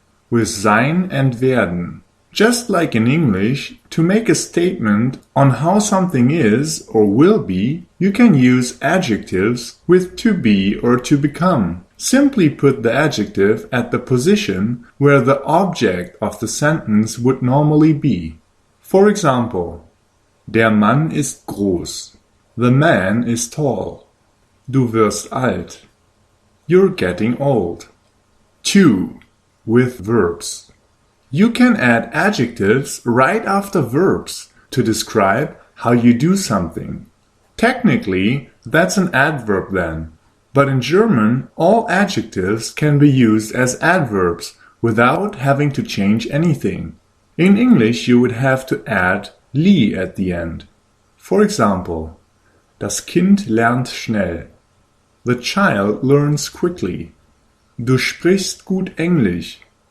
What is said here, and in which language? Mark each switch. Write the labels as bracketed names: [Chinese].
[English] With sein and werden. Just like in English, to make a statement on how something is or will be, you can use adjectives with to be or to become. Simply put the adjective at the position where the object of the sentence would normally be. For example, [German] der Mann ist groß. [English] The man is tall. [German] Du wirst alt. [English] You're getting old. 2. With verbs. You can add adjectives right after verbs to describe how you do something. Technically, that's an adverb then, but in German, all adjectives can be used as adverbs without having to change anything. In English, you would have to add li at the end. For example, [German] das Kind lernt schnell. [English] The child learns quickly. [German] Du sprichst gut Englisch.